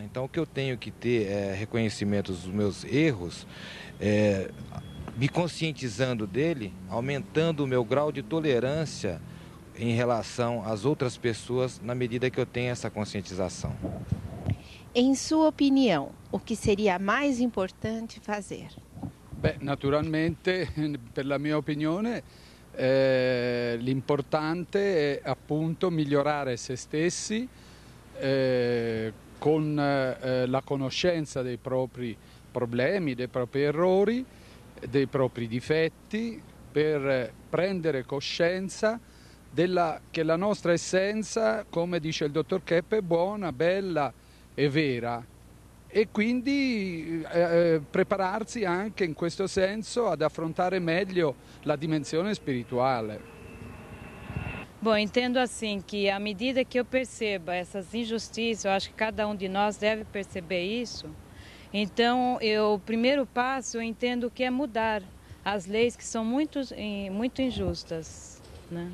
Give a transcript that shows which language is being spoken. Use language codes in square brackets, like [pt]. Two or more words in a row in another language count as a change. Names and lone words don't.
[pt] Então o que eu tenho que ter é reconhecimento dos meus erros, me conscientizando dele, aumentando o meu grau de tolerância em relação às outras pessoas na medida que eu tenho essa conscientização. Em sua opinião, o que seria mais importante fazer? [it] Beh, naturalmente, per la mia opinione, l'importante è appunto migliorare se stessi con la conoscenza dei propri problemi, dei propri errori, dei propri difetti, per prendere coscienza che la nostra essenza, come dice il dottor Kepp, è buona, bella e vera, e quindi prepararsi anche in questo senso ad affrontare meglio la dimensione spirituale. [pt] Bom, entendo assim que à medida que eu perceba essas injustiças, eu acho que cada um de nós deve perceber isso. Então, o primeiro passo eu entendo que é mudar as leis que são muito injustas, né?